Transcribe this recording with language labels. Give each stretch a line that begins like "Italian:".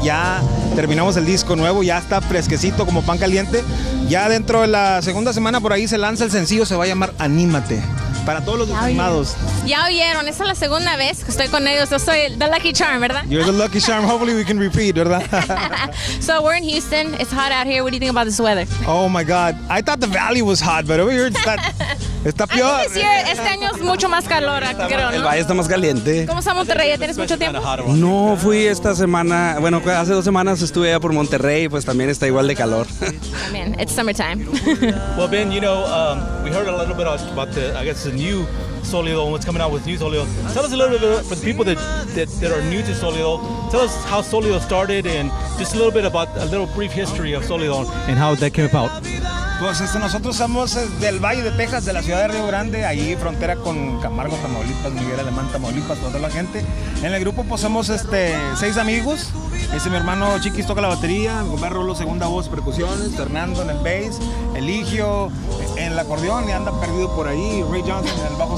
Spanish: Ya terminamos el disco nuevo, ya está fresquecito como pan caliente. Ya dentro de la segunda semana por ahí se lanza el sencillo, se va a llamar Anímate. Para todos los desanimados. Ya oyeron, esta es la segunda vez que estoy con ellos. Yo soy
English: the Lucky Charm,
Spanish: ¿verdad?
English: You're the lucky charm. Hopefully we can repeat,
Spanish: ¿verdad?
English: So we're in Houston. It's hot out here. What do you think about this weather? Oh my God. I thought the valley was hot, but over here
Spanish: está peor. Este año es mucho más calor, creo, ¿no? El valle está más caliente. ¿Cómo está Monterrey? ¿Ya tienes mucho tiempo? No, fui esta semana, bueno, hace 2 semanas estuve allá por Monterrey, pues también está igual de calor. También,
English: it's summertime. Well, Ben, we heard a little bit about the new Solido and what's coming out with new Solido. Tell us a little bit for the people that are new to Solido. Tell us how Solido started and just a little bit about a little brief history of Solido and how that came about.
Spanish: Pues nosotros somos del Valle de Texas, de la ciudad de Río Grande, ahí frontera con Camargo, Tamaulipas, Miguel Alemán, Tamaulipas, toda la gente. En el grupo pues somos 6 amigos. Mi hermano Chiquis toca la batería, mi compadre Rolo segunda voz, percusiones, Fernando en el bass, Eligio en el acordeón y anda perdido por ahí, Ray Johnson en el bajo.